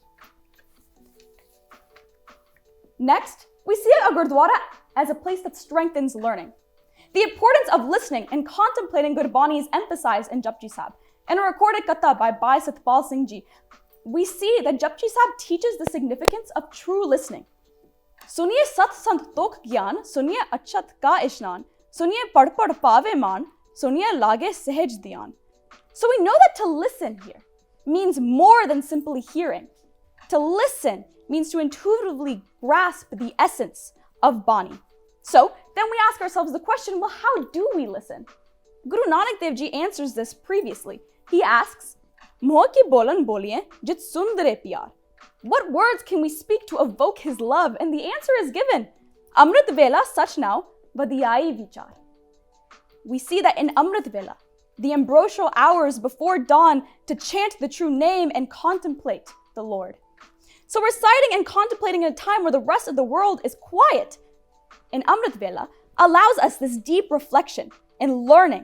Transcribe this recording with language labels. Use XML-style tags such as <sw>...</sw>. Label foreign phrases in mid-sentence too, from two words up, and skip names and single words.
<en>Next, we see a Gurdwara as a place that strengthens learning. The importance of listening and contemplating Gurbani is emphasized in Japji Sahib. In a recorded katha by Bhai Satpal Singh Ji, we see that Japji Sahib teaches the significance of true listening.</en> <pa>ਸੁਣਿਐ ਸਤੁ ਸੰਤ ਤੋਖੁ ਗਿਆਨੁ, ਸੁਣਿਐ ਅਠਸਠਿ ਕਾ ਇਸਨਾਨੁ, ਸੁਣਿਐ ਪੜਿ ਪੜਿ ਪਾਵਹਿ ਮਾਨੁ, ਸੁਣਿਐ ਲਾਗੈ ਸਹਜਿ ਧਿਆਨੁ.</pa> <en>So we know that to listen here means more than simply hearing. To listen means to intuitively grasp the essence of Bani. So then we ask ourselves the question, well, how do we listen? Guru Nanak Dev Ji answers this previously. He asks,</en> <pa>ਮੁਹੌ ਕਿ ਬੋਲਣੁ ਬੋਲੀਐ ਜਿਤੁ ਸੁਣਿ ਧਰੇ ਪਿਆਰੁ.</pa> <en>What words can we speak to evoke his love? And the answer is given.</en> <pa>ਅੰਮ੍ਰਿਤ ਵੇਲਾ ਸਚੁ ਨਾਉ ਵਡਿਆਈ ਵੀਚਾਰੁ.</pa> <en>We see that in Amrit Vela, the ambrosial hours before dawn, to chant the true name and contemplate the Lord. So reciting and contemplating in a time where the rest of the world is quiet in Amrit Vela allows us this deep reflection and learning.</en>